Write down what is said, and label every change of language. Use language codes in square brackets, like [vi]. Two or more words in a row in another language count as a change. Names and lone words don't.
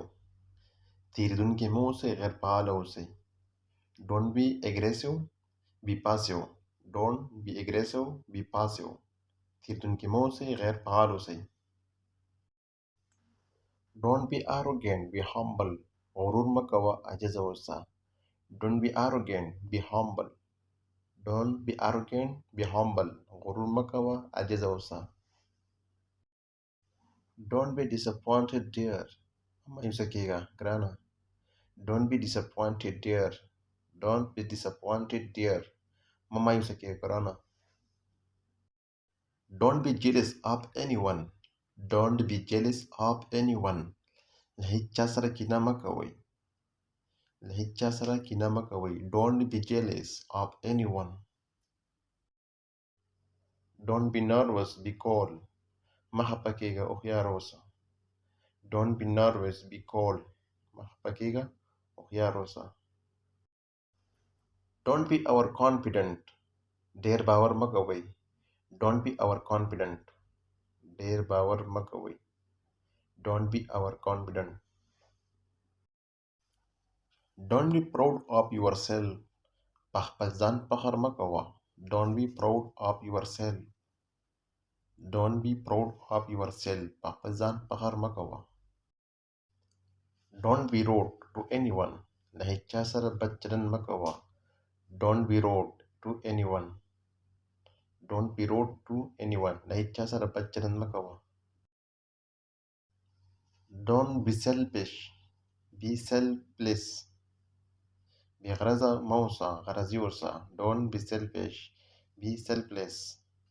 [ps] تیریدونکي مه اوسئ، غیر فعاله اوسئ. [en] don't be aggressive, be passive. don't be aggressive, be passive. [ps] تیریدونکي مه اوسئ، غیر فعال اوسئ. [en] don't be arrogant, be humble. [ps] غرور مه کوه، عاجزه اوسه. [en] don't be arrogant, be humble. don't be arrogant, be humble. [ps] غرور مه کوه، عاجزه اوسه. [en] don't be disappointed, dear. [ps] مایوسه کېږه ګرانه. [en] don't be disappointed, dear. don't be disappointed, dear. [ps] مه مایوسه کېږه ګرانه. [en] don't be jealous of anyone. don't be jealous of anyone. [ps] له هیڅ چا سره کینه مه کوئ. له هیڅ چا سره کینه مه کوئ. [en] don't be jealous of anyone. don't be nervous, be cool. [ps] مه خفه کېږه، هوښیار اوسه. [en] don't be nervous, be cool. [ps] مه خفه کېږه، هوښیار اوسه. [en] don't be overconfident. [ps] ډېر باور مه کوئ. [en] don't be overconfident. [ps] ډېر باور مه کوئ. [en] don't be overconfident. don't be proud of yourself. [ps] په خپل ځان فخر مه کوه. [en] don't be proud of yourself. don't be proud of yourself. [ps] په خپل ځان فخر مه کوه. [en] don't be rude to anyone. [ps] له هیڅ چا سره بد چلند مه کوه. [en] don't be rude to anyone. don't be rude to anyone. [ps] له هیڅ چا سره بد چلند مه کوه. [en] don't be selfish, be selfless. [ps] بې غرضه مه اوسه، غرضي اوسه. [en] don't be selfish, be selfless.